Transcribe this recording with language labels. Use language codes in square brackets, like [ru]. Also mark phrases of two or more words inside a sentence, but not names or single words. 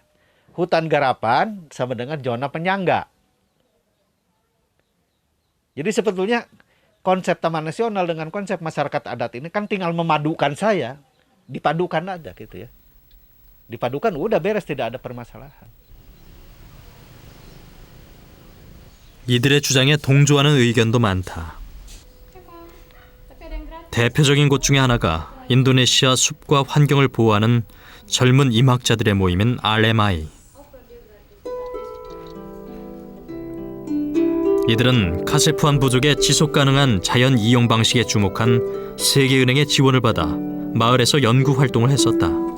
[id] Hutan garapan sama dengan zona penyangga. Jadi sebetulnya konsep Taman Nasional dengan konsep masyarakat adat ini kan tinggal memadukan saya. Dipadukan aja gitu ya. Dipadukan udah beres, tidak ada permasalahan. [ko] 이들의 주장에 동조하는 의견도 많다. 대표적인 곳 중에 하나가 인도네시아 숲과 환경을 보호하는 젊은 임학자들의 모임인 RMI. 이들은 카세프한 부족의 지속가능한 자연 이용 방식에 주목한 세계은행의 지원을 받아 마을에서 연구 활동을 했었다.